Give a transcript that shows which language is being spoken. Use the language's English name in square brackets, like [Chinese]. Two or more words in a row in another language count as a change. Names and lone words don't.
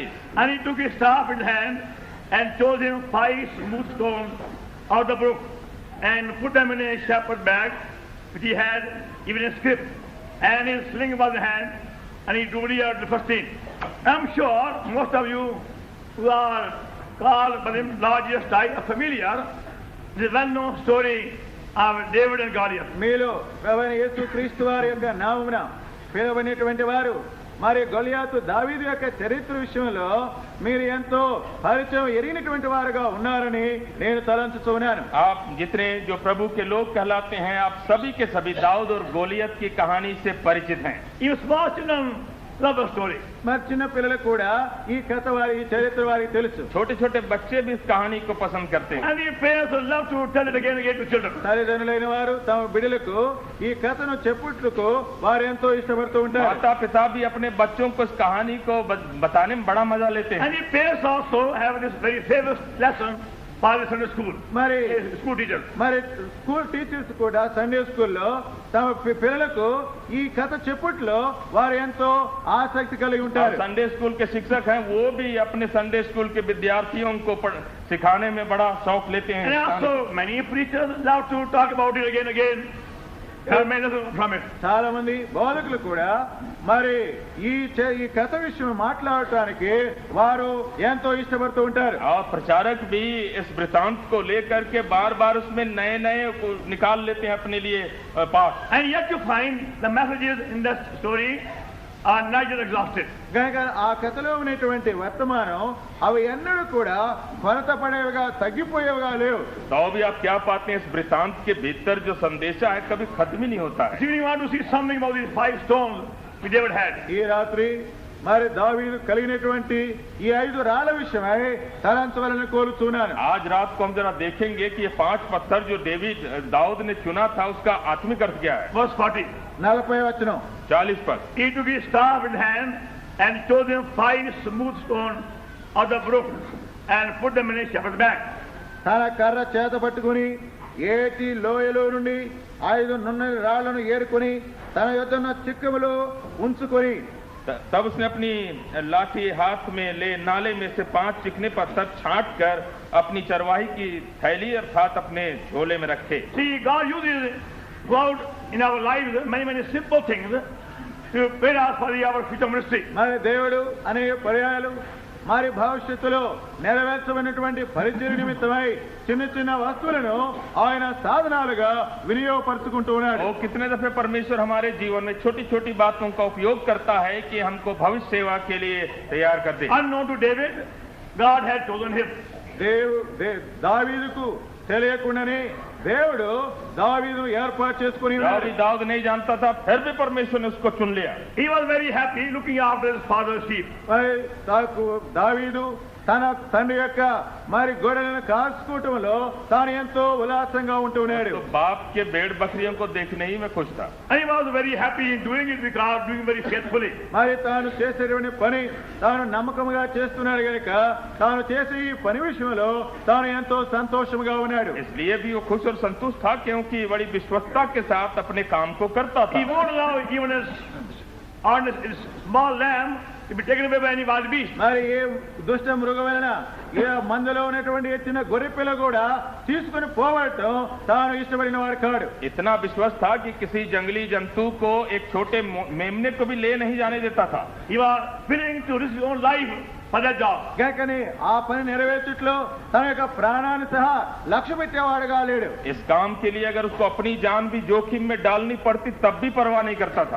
[English] And he took his staff in hand and chose him 5 smooth stones out of the brook and put them in a shepherd bag which he had, even a scrip, and his sling was in hand, and he drew near the first thing. I'm sure most of you who are called by the largest type are familiar with the well-known story of David and Goliath. [Telugu] మీలో ప్రభువైన యేసుక్రీస్తు వారి యొక్క నామమున పిలువబడినటువంటి వారు మరి గొలియాతు దావీదు యొక్క చరిత్ర విషయంలో మీరు ఎంతో పరిచయం ఎరిగినటువంటి వారుగా ఉన్నారని నేను తలంచుతున్నాను. [Hindi] आप जितने जो प्रभु के लोग कहलाते हैं, आप सभी के सभी दाऊद और गोलियत की कहानी से परिचित हैं. [English] You small children love the story. [Telugu] మరి చిన్న పిల్లలకు కూడా ఈ కథ ఈ చరిత్ర వారికి తెలుసు. [Hindi] छोटे छोटे बच्चे भी इस कहानी को पसंद करते हैं. [English] And the parents would love to tell it again and again to children. [Telugu] తల్లిదండ్రులైన వారు తమ బిడ్డలకు ఈ కథను చెప్పుటకు వారు ఎంతో ఇష్టపడుతూ ఉంటారు. [Hindi] माता पिता भी अपने बच्चों को इस कहानी को बताने में बड़ा मजा लेते हैं. [English] And the parents also have this very famous lesson for the Sunday school. [Telugu] మరి [English] School teachers. [Telugu] మరి [English] school teachers [Telugu] కూడా [English] Sunday schoollo [Telugu] తమ పిల్లలకు ఈ కథ చెప్పుట్లో వారు ఎంతో ఆసక్తి కలిగి ఉంటారు. [English] Sunday school [Hindi] के शिक्षक हैं, वो भी अपने [English] Sunday school [Hindi] के विद्यार्थियों को सिखाने में बड़ा शौक लेते हैं. [English] And also many preachers love to talk about it again and again. From it. [Telugu] చాలా మంది బోధకులు కూడా మరి ఈ కథ విషయం మాట్లాడటానికి వారు ఎంతో ఇష్టపడుతూ ఉంటారు. [Hindi] और प्रचारक भी इस वृतांत को लेकर के बार बार उसमें नए को निकाल लेते हैं अपने लिए पाठ. [English] And yet you find the messages in that story are not just exhausted. [Telugu] కనుక ఆ కథలో ఉన్నటువంటి వర్తమానం అవి ఎన్నడూ కూడా కొరత పడేవిగా తగ్గిపోయేవిగా లేవు. [Hindi] तो भी आप क्या पाते हैं, इस वृतांत के भीतर जो संदेशा है कभी खत्म ही नहीं होता है. [English] If you want to see something about these 5 stones which David had. [Telugu] ఈ రాత్రి మరి దావీదు కలిగినటువంటి ఈ 5 రాళ్ల విషయమై తలంచవలని కోరుతున్నాను. [Hindi] आज रात को हम जरा देखेंगे कि ये 5 पत्थर जो दाऊद ने चुना था उसका आत्मिक अर्थ क्या है. [English] Verse 40. [Telugu] 40వ వచనం. [Hindi] 40 पर. [English] He took his staff in hand and chose them 5 smooth stones of the brook and put them in a shepherd's bag. [Telugu] తన కర్ర చేత పట్టుకుని ఏటి లోయలో నుండి 5 నున్నని రాళ్లను ఏరుకొని తన యొద్దన్న చిక్కములో ఉంచుకొని [Hindi] तब उसने अपनी लाठी हाथ में ले नाले में से 5 चिकने पत्थर छांट कर अपनी चरवाही की थैली अर्थात अपने झोले में रखे. [English] See, God uses God in our lives many simple things to prepare us for our future ministry. [Telugu] మరి దేవుడు అనేక పర్యాయాలు మరి భవిష్యత్తులో నెరవేర్చబడినటువంటి పరిచయ నిమిత్తమై చిన్న చిన్న వస్తువులను ఆయన సాధనాలుగా వినియోగపరుచుకుంటూ ఉన్నాడు. [Hindi] और कितने दफे परमेश्वर हमारे जीवन में छोटी छोटी बातों का उपयोग करता है कि हमको भविष्य सेवा के लिए तैयार कर दे. [English] Unknown to David, God had chosen him. [Telugu] దావీదుకు తెలియకుండానే దేవుడు దావీదును ఏర్పాటు చేసుకుని [Hindi] दाऊद नहीं जानता था, फिर भी परमेश्वर ने उसको चुन लिया. [English] He was very happy looking after his father's sheep. [Telugu] దావీదు తన తండ్రి యొక్క మరి గొర్రెలను కాచుకోవటంలో తాను ఎంతో ఉల్లాసంగా ఉంటున్నాడు. [Hindi] तो बाप के भेड़ बकरियों को देखने ही मैं खुश था. [English] And he was very happy in doing it because doing very faithfully. [Telugu] మరి తాను చేసేటువంటి పని తాను నమ్మకంగా చేస్తున్నాడు కనుక తాను చేసే ఈ పని విషయంలో తాను ఎంతో సంతోషంగా ఉన్నాడు. [Hindi] इसलिए भी वो खुश और संतुष्ट था क्योंकि बड़ी विश्वस्तता के साथ अपने काम को करता [English] He [Hindi] था. [English] won't allow even a small lamb to be taken away by any wild beast. [Telugu] మరి ఏ దుష్ట మృగమైన ఏ మందులో ఉన్నటువంటి చిన్న గొర్రె పిల్ల కూడా తీసుకుని పోవటం తాను ఇష్టపడిన వాడు కాడు. [Hindi] इतना विश्वास था कि किसी जंगली जंतु को एक छोटे मेमने को भी ले नहीं जाने देता था. [English] He was willing to risk his own life for that job. [Telugu] కాకని ఆ పని నెరవేర్చుట్లో తన యొక్క ప్రాణాన్ని సహా లక్ష్య పెట్టేవాడుగా లేడు. [Hindi] इस काम के लिए अगर उसको अपनी जान भी जोखिम में डालनी पड़ती तब भी परवाह नहीं करता था.